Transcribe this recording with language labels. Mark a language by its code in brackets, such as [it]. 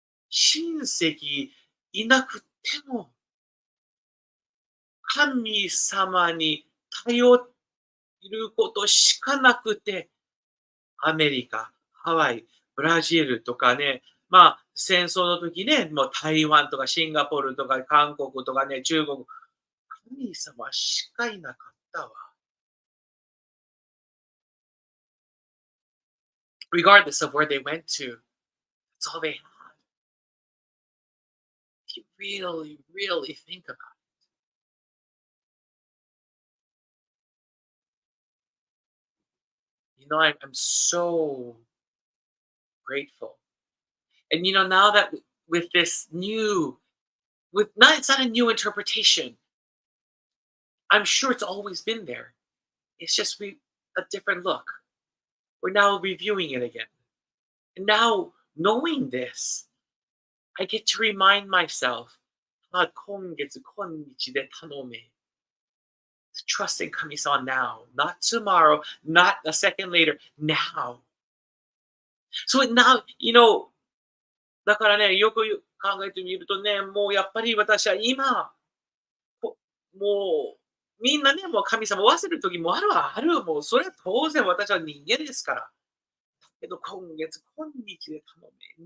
[ja] 親戚いなくても、神様に頼ることしかなくて、アメリカ、ハワイ、ブブラジルとかね、まあ、戦争の時ね、もう台湾とかシンガポールとか韓国とかね、中国、神様しかいなかったわ。 [en] Regardless of where they went to, that's all they had. If you really, really think about it. I'm so grateful. And now that with this new, it's not a new interpretation. I'm sure it's always been there. It's just a different look. We're now reviewing it again. And now, knowing this, I get to remind myself, [ja] 今月今日で頼め. [en] Trust in Kami-san now, not tomorrow, not a second later, now. So now, [ja] だからね、よく考えてみるとね、もうやっぱり私は今、もう、みんなね、もう神様を忘れる時もあるはある。もうそれは当然私は人間ですから。だけど今月、今日で頼め。